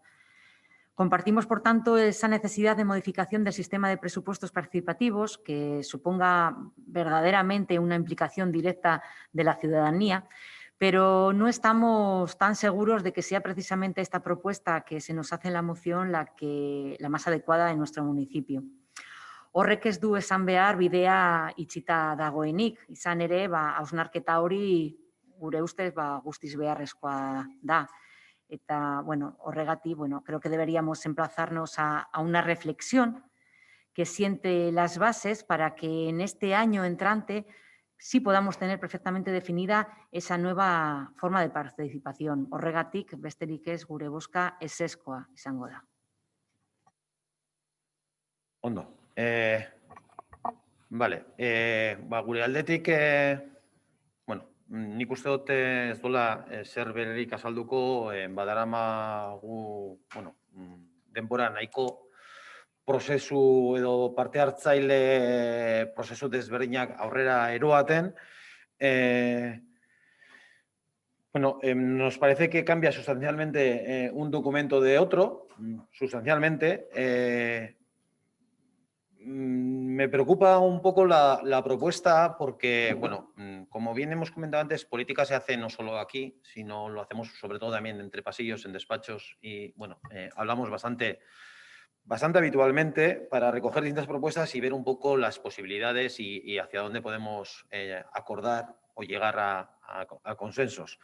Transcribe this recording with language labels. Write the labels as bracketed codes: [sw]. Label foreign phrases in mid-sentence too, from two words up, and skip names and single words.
[es] Compartimos, por tanto, esa necesidad de modificación del sistema de presupuestos participativos que suponga verdaderamente una implicación directa de la ciudadanía, pero no estamos tan seguros de que sea precisamente esta propuesta que se nos hace en la moción la más adecuada en nuestro municipio. [eu] Horrek ez du esan behar bidea itxita dagoenik, izan ere, hausnarketa hori gure ustez guztiz beharrezkoa da. Eta, horregatik, [es] creo que deberíamos emplazarnos a una reflexión que siente las bases para que en este año entrante sí podamos tener perfectamente definida esa nueva forma de participación. [eu] Horregatik, besterik ez gure bozka ezezkoa izango da. Ondo. Vale. Gure aldetik, nik uste dut ez dola zer bererik azalduko badaramagu denbora nahiko prozesu edo parte hartzaile prozesu desberdinak aurrera eroaten. [es] Nos parece que cambia sustancialmente un documento de otro, sustancialmente. Me preocupa un poco la propuesta porque, como bien hemos comentado antes, política se hace no solo aquí, sino lo hacemos sobre todo también entre pasillos, en despachos y, hablamos bastante habitualmente para recoger distintas propuestas y ver un poco las posibilidades y hacia dónde podemos acordar o llegar a consensos.